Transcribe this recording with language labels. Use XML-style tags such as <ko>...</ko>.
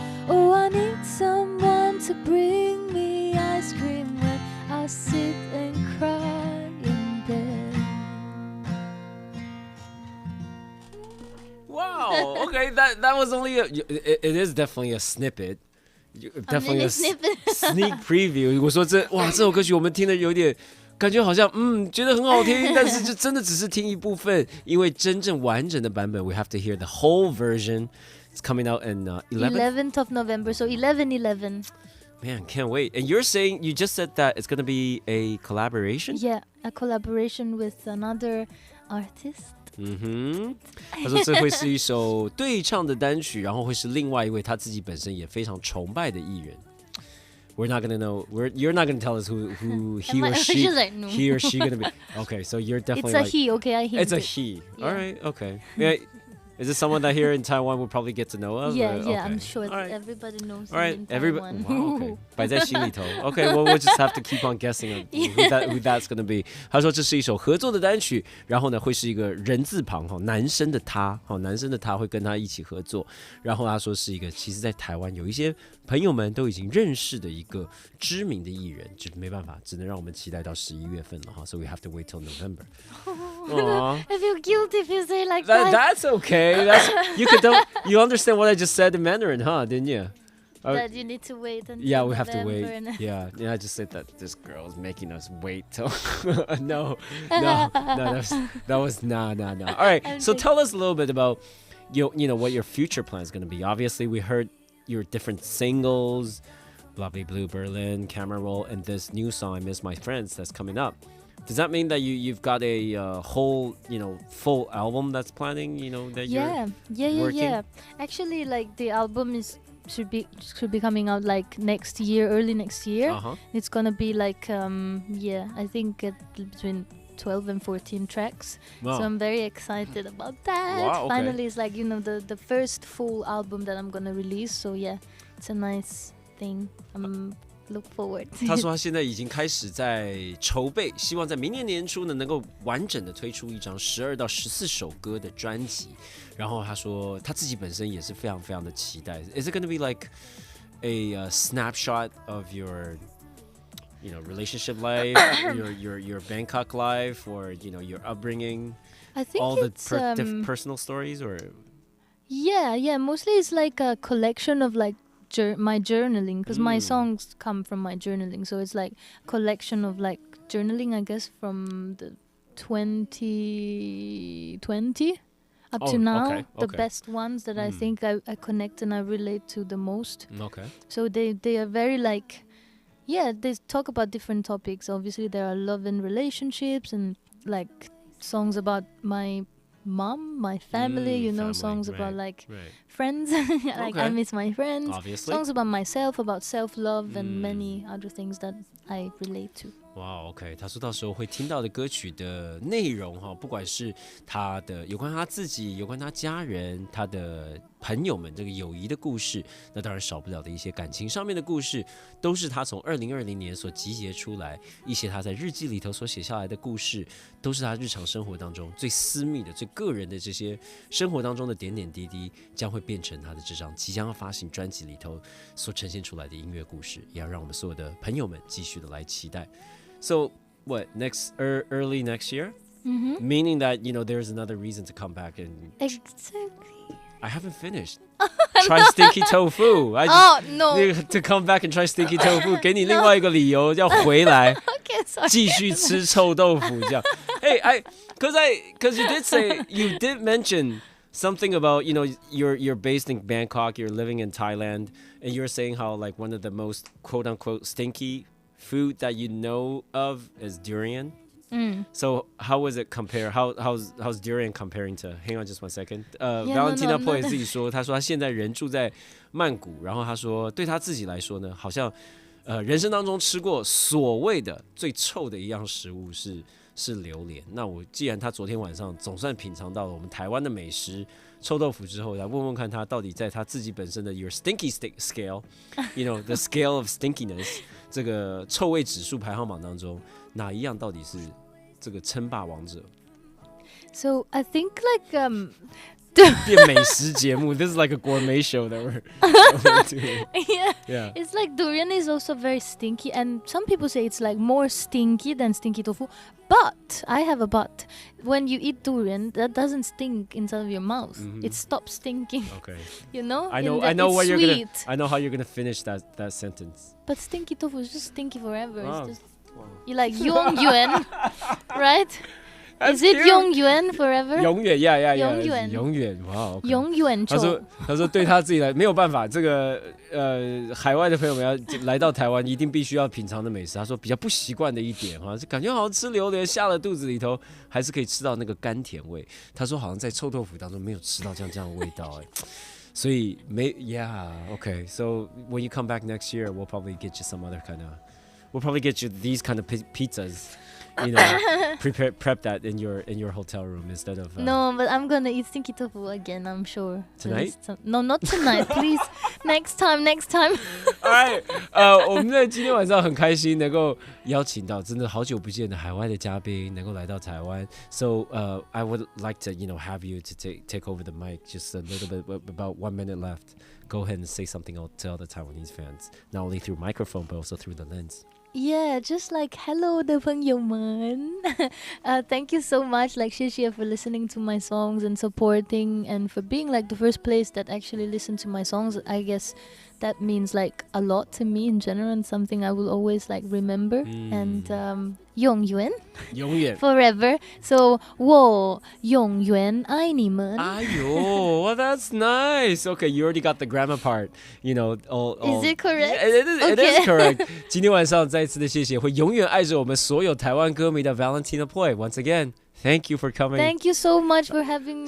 <en>Oh, I need someone to bring me ice cream when I sit and cry in bed. Wow, okay, that was only it is definitely a snippet. Definitely a sneak preview.</en> <zh>我说这首歌曲我们听的有点感觉好像觉得很好听，但是就真的只是听一部分，因为真正完整的版本</zh> <en>we have to hear the whole version. It's coming out in 11th of November, so 11/11. Man, can't wait. And you just said that it's going to be a collaboration? Yeah, a collaboration with another artist.</en> <zh>他说这会是一首对唱的单曲，然后会是另外一位他自己本身也非常崇拜的艺人。</zh> <en>We're not gonna know. You're not gonna tell us who he or she no. he or she gonna be. Okay, so you're definitely. It's a he. Okay, I hinted. It's a he. Yeah. All right. Okay. Yeah. Is it someone that here in Taiwan we'll probably get to know of? Yeah, okay. I'm sure right. everybody knows. All right, him in everybody. Taiwan. Wow, okay.</en> <zh>摆在心里头.</zh> <en>Okay, well we'll just have to keep on guessing who that's gonna be.</en> <zh>他说这是一首合作的单曲，然后呢会是一个人字旁男生的他会跟他一起合作，然后他说是一个其实在台湾有一些朋友们都已经认识的一个知名的艺人，就没办法，只能让我们期待到11月份了哈。</zh> <en>So we have to wait till November. I feel guilty if you say like that. That's okay. You understand what I just said in Mandarin, huh? Didn't you? That you need to wait until Yeah, we have to November wait. Yeah, I just said that this girl is making us wait till. No, that was nah. All right, so tell us a little bit about you know what your future plan is going to be. Obviously, we heard your different singles, Blah Blah Blue, Berlin, Camera Roll, and this new song, I Miss My Friends, that's coming up. Does that mean that you've got a whole full album that's planning? That you're working? Yeah. Actually, like the album should be coming out like next year, early next year. It's gonna be like I think between 12 and 14 tracks. Wow. So I'm very excited about that. Wow, okay. Finally, it's like the first full album that I'm gonna release. So yeah, it's a nice thing. Look forward.</en> <zh>他说他现在已经开始在筹备，希望在明年年初呢能够完整的推出一张12到14首歌的专辑。然后他说他自己本身也是非常非常的期待。</zh> <en>Is it going to be like a snapshot of your relationship life, your Bangkok life, or your upbringing? I think all it's the personal stories, or yeah. Mostly it's like a collection of like my journaling, because my songs come from my journaling, so it's like a collection of like journaling, I guess, from the 2020 up to now. Okay. The best ones that I think I connect and I relate to the most. Okay. So they are very like yeah, they talk about different topics. Obviously, there are love and relationships and like songs about my mom, my family, you know, family, songs about right, like right. friends, like I Okay. miss my friends. Obviously. Songs about myself, about self-love and many other things that I relate to.</en> <zh>哇 ，OK， 他说到时候会听到的歌曲的内容哈，不管是他的有关他自己、有关他家人、他的朋友们这个友谊的故事，那当然少不了的一些感情上面的故事，都是他从2020年所集结出来一些他在日记里头所写下来的故事，都是他日常生活当中最私密的、最个人的这些生活当中的点点滴滴，将会变成他的这张即将要发行专辑里头所呈现出来的音乐故事，也要让我们所有的朋友们继续的来期待。</zh> <en>So what early next year? Meaning that there's another reason to come back and Exactly. I haven't finished. Try stinky tofu. No. To come back and try stinky tofu.</en> <zh>给你另外一个理由要回来，</zh> <en>Okay, sorry.</en> <zh>继续吃臭豆腐这样。</zh> <en>Hey, because you did mention something about you're based in Bangkok, you're living in Thailand, and you're saying how like one of the most quote unquote stinky food that you know of is durian. So how was it compare? How's durian comparing to? Hang on just one second.</en> <zh>Valentina Ploy 自己说，他说他现在人住在曼谷，然后他说对他自己来说呢，好像人生当中吃过所谓的最臭的一样食物是榴莲。那我既然他昨天晚上总算品尝到了我们台湾的美食臭豆腐之后，来问问看他到底在他自己本身的</zh> <en>your stinky scale, the scale of stinkiness</en> <zh>这个臭味指数排行榜当中，哪一样到底是这个称霸王者？</zh> <en>So I think like</en> <zh>变美食节目</zh> <en>，this is like a gourmet show that we're doing. Yeah. It's like durian is also very stinky, and some people say it's like more stinky than stinky tofu. But I have a but. When you eat durian, that doesn't stink inside of your mouth. It stops stinking. Okay. You know? I know it's what you're sweet. I know how you're gonna finish that sentence. But stinky tofu is just stinky forever. Wow. It's just you like Yongyuan, right? That's Is it cute. Yongyuan forever?</en> <zh>永远 yeah. 永远哇。Okay. 永远臭。他说对他自己来没有办法，这个海外的朋友们要来到台湾，一定必须要品尝的美食。他说比较不习惯的一点哈，感觉好像吃榴莲下了肚子里头，还是可以吃到那个甘甜味。他说好像在臭豆腐当中没有吃到这样的味道所以okay.</zh> <en>So when you come back next year, we'll probably get you some other we'll probably get you these kind of pizzas. Prep that in your hotel room instead of No, but I'm gonna eat stinky tofu again, I'm sure. Tonight? No, not tonight, please. Next time.</en> <zh>Alright, 我们在今天晚上很开心能够邀请到真的好久不见的海外的嘉宾能够来到台湾。</zh> <en>So I would like to have you to take over the mic just a little bit, about 1 minute left. Go ahead and say something to all the Taiwanese fans, not only through microphone but also through the lens. Yeah, just like hello</en> <zh>的朋友们.</zh> <en>Thank you so much, like</en> <zh>谢谢</zh> <en>for listening to my songs and supporting and for being like the first place that actually listened to my songs. I guess that means like a lot to me in general and something I will always like remember. And</en> <zh>永远</zh> <en>forever.</en> <zh>So 我永远爱你们.</zh> <en>Well, that's nice. Okay, you already got the grammar part. Is it correct? Yeah, it is correct.</en> <zh>今天晚上再次的谢谢会永远爱着我们所有台湾歌迷的 Valentina Ploy.</zh> <en>Once again, thank you for coming. Thank you so much for having me.</en>